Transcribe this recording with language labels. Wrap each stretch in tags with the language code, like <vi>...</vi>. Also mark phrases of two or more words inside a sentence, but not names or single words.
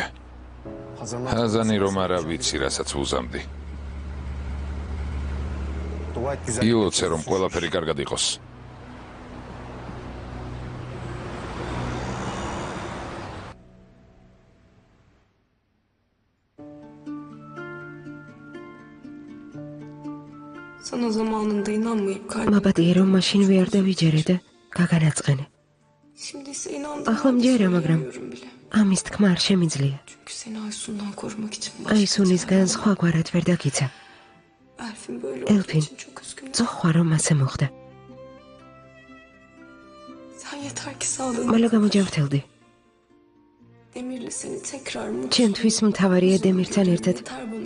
<ka>ჰაზანი რომ არა ვიცი, რასაც უზამდი. იოცე რომ ყველაფერი კარგად იყოს.</ka> <tr>Sana zamanında inanmayıp kalbim.</tr> <ka>მაპატიე რომ მაშინ ვერ დავიჯერე და გაგანაწყენე.</ka> <tr>Şimdi ise inandığımı</tr> <ka>ახლა მჯერა, მაგრამ</ka> <tr>söyleyemiyorum bile.</tr> <ka>ამის თქმა არ შემიძლია.</ka> <tr>Çünkü seni Aysun'dan korumak için başka</tr> <ka>აისუნისგან სხვაგვარად ვერ დაგიცა.</ka> <tr>Elfin böyle olduğu Elfin. için çok üzgünüm.</tr> <ka>წოხვა რომ ასე მოხდა.</ka> <tr>Sen yeter ki sağlığına</tr> <ka>მალე</ka> <tr>kal.</tr> <ka>გამოჯავთელდი.</ka> <tr>Demir'le seni tekrar mutlu.</tr> <ka>ჩემთვის მთავარია დემირთან ერთად</ka> <tr>Yeter bana</tr>